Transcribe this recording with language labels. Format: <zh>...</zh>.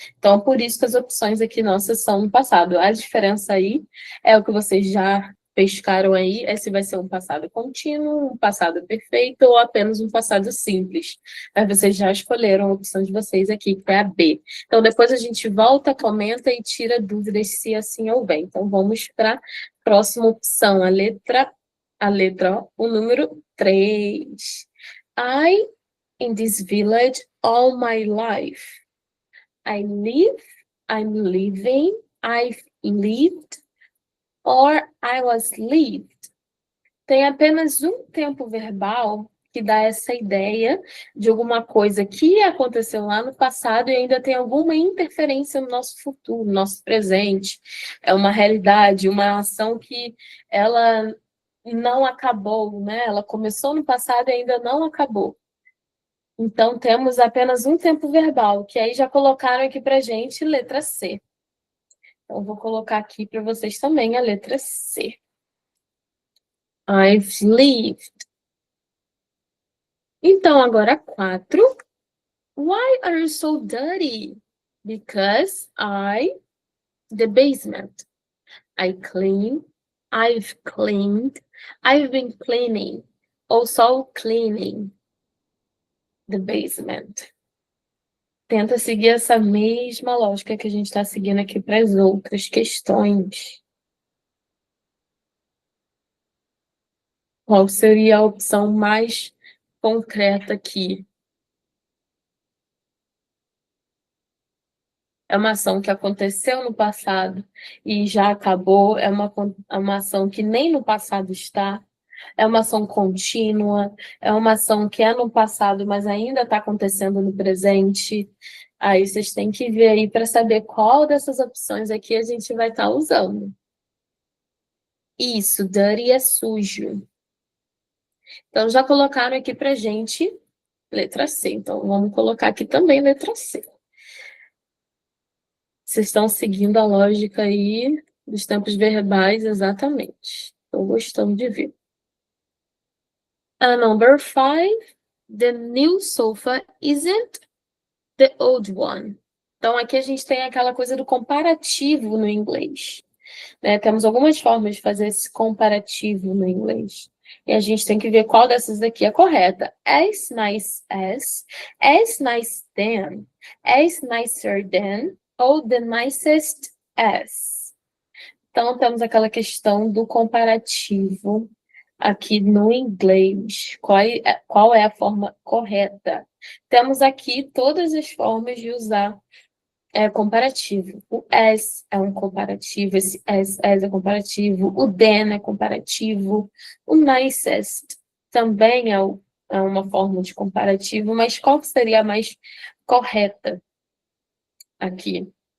<pt>Então, por isso que as opções aqui nossas são no passado. A diferença aí é o que vocês já pescaram aí, é se vai ser um passado contínuo, um passado perfeito ou apenas um passado simples. Mas vocês já escolheram a opção de vocês aqui, que é a B. Então, depois a gente volta, comenta e tira dúvidas se assim houver. Então, vamos para a próxima opção, o número 3.</pt> <en>I, in this village all my life. I live, I'm living, I've lived, or I was lived.</en> <pt>Tem apenas um tempo verbal que dá essa ideia de alguma coisa que aconteceu lá no passado e ainda tem alguma interferência no nosso futuro, no nosso presente. É uma realidade, uma ação que ela não acabou, né? Ela começou no passado e ainda não acabou. Então, temos apenas um tempo verbal, que aí já colocaram aqui pra gente letra C. Então, vou colocar aqui para vocês também a letra C.</pt> <en>I've lived.</en> <pt>Então, agora 4.</pt> <en>Why are you so dirty? Because the basement. I clean, I've cleaned, I've been cleaning.</en> <pt>Ou só o</pt> <en>cleaning. The basement.</en> <pt>Tenta seguir essa mesma lógica que a gente está seguindo aqui para as outras questões. Qual seria a opção mais concreta aqui? É uma ação que aconteceu no passado e já acabou, é uma ação que nem no passado está. É uma ação contínua? É uma ação que é no passado, mas ainda está acontecendo no presente? Aí vocês têm que ver aí para saber qual dessas opções aqui a gente vai estar usando. Isso, dirty é sujo. Então, já colocaram aqui para gente letra C. Então, vamos colocar aqui também letra C. Vocês estão seguindo a lógica aí dos tempos verbais exatamente. Estou gostando de ver.</pt> <en>Number 5, the new sofa isn't the old one.</en> <pt>Então, aqui a gente tem aquela coisa do comparativo no inglês. Né? Temos algumas formas de fazer esse comparativo no inglês. E a gente tem que ver qual dessas daqui é correta.</pt> <en>As nice as nice than, as nicer than, ou the nicest as.</en> <pt>Então, temos aquela questão do comparativo aqui no inglês. Qual é a forma correta? Temos aqui todas as formas de usar comparativo. O as é um comparativo, esse as é comparativo, o than é comparativo, o nicest também é uma forma de comparativo, mas qual seria a mais correta aqui?</pt>